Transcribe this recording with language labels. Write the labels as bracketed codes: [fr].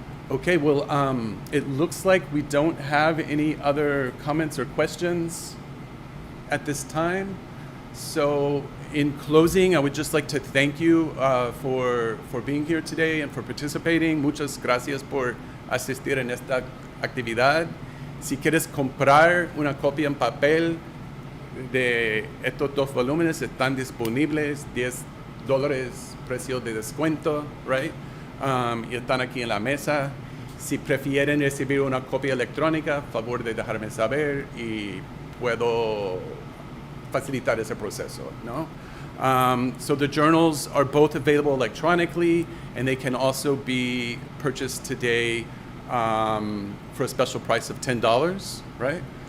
[en] Okay, well, it looks like we don't have any other comments or questions at this time. So in closing, I would just like to thank you for being here today and for participating. [es] Muchas gracias por asistir en esta actividad. Si quieres comprar una copia en papel de estos dos volúmenes, están disponibles, $10 precio de descuento, right? Y están aquí en la mesa. Si prefieren recibir una copia electrónica, favor de dejarme saber y puedo facilitar ese proceso, ¿no? [en] So the journals are both available electronically, and they can also be purchased today for a special price of $10, right?